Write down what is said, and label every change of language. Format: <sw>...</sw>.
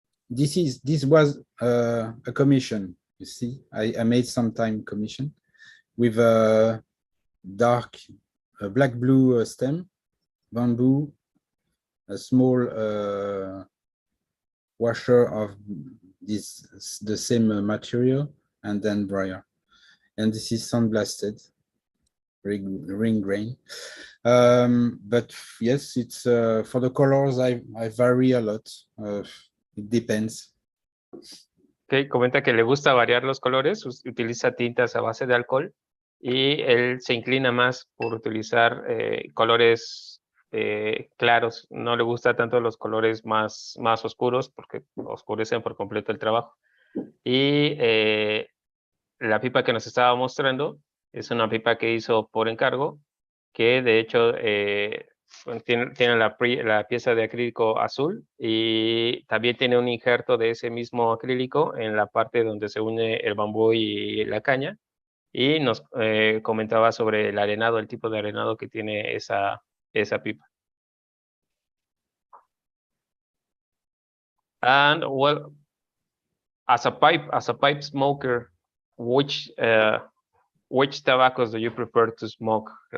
<en>This was a commission. You see, I made some time commission with a dark black blue stem, bamboo, a small washer of the same material, and then briar. And this is sandblasted ring grain. But yes, it's for the colors I vary a lot. It depends.</en> <es>Okay, comenta que le gusta variar los colores, utiliza tintas a base de alcohol y él se inclina más por utilizar colores claros. No le gusta tanto los colores más oscuros porque oscurecen por completo el trabajo. Y la pipa que nos estaba mostrando es una pipa que hizo por encargo, que de hecho tiene la pieza de acrílico azul y también tiene un injerto de ese mismo acrílico en la parte donde se une el bambú y la caña, y nos comentaba sobre el arenado, el tipo de arenado que tiene esa pipa.</es> <en>And well, as a pipe smoker, which tobaccos do you prefer to smoke?</en>